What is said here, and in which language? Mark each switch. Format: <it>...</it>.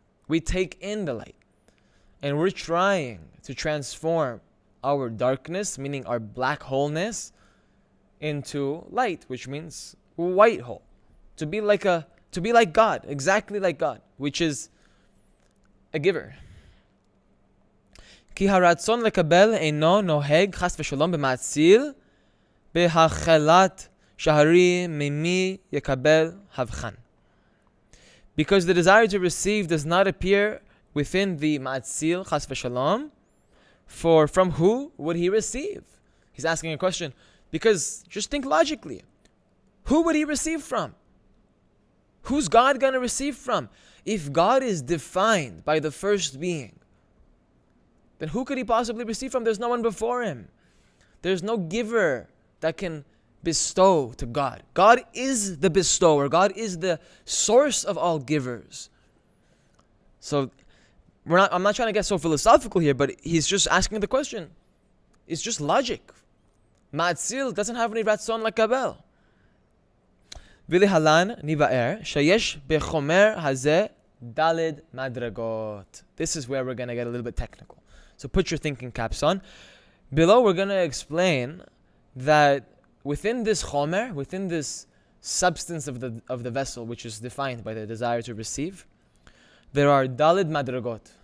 <en>We take in the light. And we're trying to transform our darkness, meaning our black wholeness, into light, which means white hole. To be like God, exactly like God, which is a giver.</en> <he>כי הרצון לקבל אינו נוהג חס ושלום במעציל בהחלת שהרי ממי יקבל הבחן.</he> <en>Because the desire to receive does not appear within the ma'atzil chas v'shalom, for from who would he receive? He's asking a question because just think logically. Who would he receive from? Who's God going to receive from? If God is defined by the first being, then who could he possibly receive from? There's no one before him. There's no giver that can bestow to God. God is the bestower. God is the source of all givers. So I'm not trying to get so philosophical here, but he's just asking the question. It's just logic. Ma'atzil doesn't have any ratzon לקבל.</en> <he>ולהלן נבאר שיש בחומר הזה ד' מדרגות.</he> <en>This is where we're going to get a little bit technical. So put your thinking caps on. Below we're going to explain that within this chomer, within this substance of the vessel, which is defined by the desire to receive, there are dalid madragot.</en>